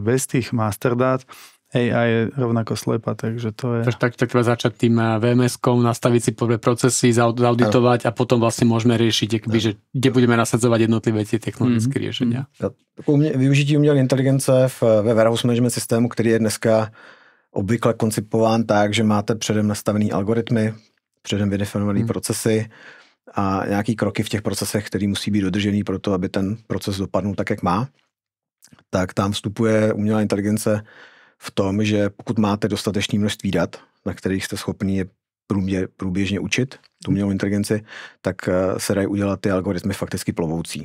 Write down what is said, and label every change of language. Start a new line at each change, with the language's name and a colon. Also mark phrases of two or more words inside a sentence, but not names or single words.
Slovak: Bez tých master dát AI je rovnako slepa, takže to je... Tak treba začať tým VMS-kom, nastaviť si procesy, zauditovať a potom vlastne môžeme riešiť, že kde budeme nasadzovať jednotlivé tie technologické riešenia.
Czech: Využití umělé inteligence ve
English: warehouse management
Czech: systému, který je dneska obvykle koncipován tak, že máte předem nastavený algoritmy, předem vydefinované procesy a nějaký kroky v těch procesech, které musí být dodržený pro to, aby ten proces dopadnul tak, jak má, tak tam vstupuje umělá inteligence v tom, že pokud máte dostatečné množství dat, na kterých jste schopni je průběžně učit, tu umělou inteligenci, tak se dají udělat ty algoritmy fakticky plovoucí.